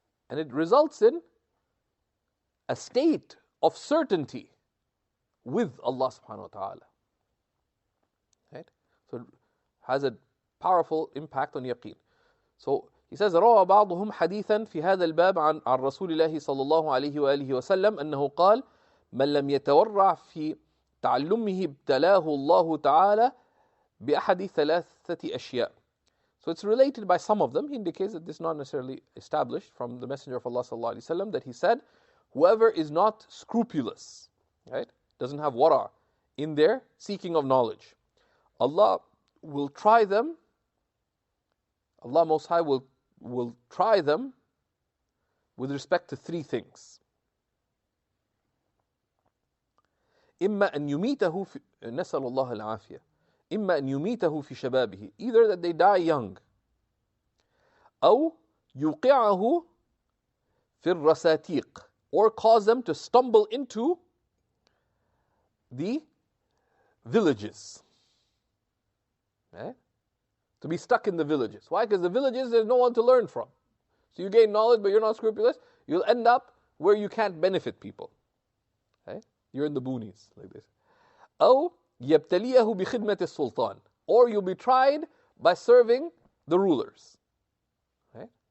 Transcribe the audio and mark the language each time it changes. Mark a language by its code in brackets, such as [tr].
[en] And it results in a state of certainty with Allah subhanahu wa ta'ala. Right? So it has a powerful impact on yaqeen. So he says, [ar] روى بعضهم حديثا في هذا الباب عن رسول الله صلى الله عليه وآله وسلم أنه قال من لم يتورع في تعلمه ابتلاه الله تعالى بأحد ثلاثة أشياء. [en] So it's related by some of them. He indicates that this is not necessarily established from the Messenger of Allah [ar] صلى الله عليه وسلم, [en] that he said, whoever is not scrupulous, right, doesn't have wara in their seeking of knowledge, Allah will try them. Allah Most High will try them with respect to three things. [ar] إما أن يميته في نسأل الله العافية إما أن يميته في شبابه, [en] either that they die young, [ar] أو يوقعه في الرساتيق, [en] or cause them to stumble into the villages. Right? To be stuck in the villages. Why? Because the villages, there's no one to learn from. So you gain knowledge, but you're not scrupulous, you'll end up where you can't benefit people. Okay? You're in the boonies, like this. [ar] أو يبتليه بخدمة السلطان, [en] or you'll be tried by serving the rulers. Okay?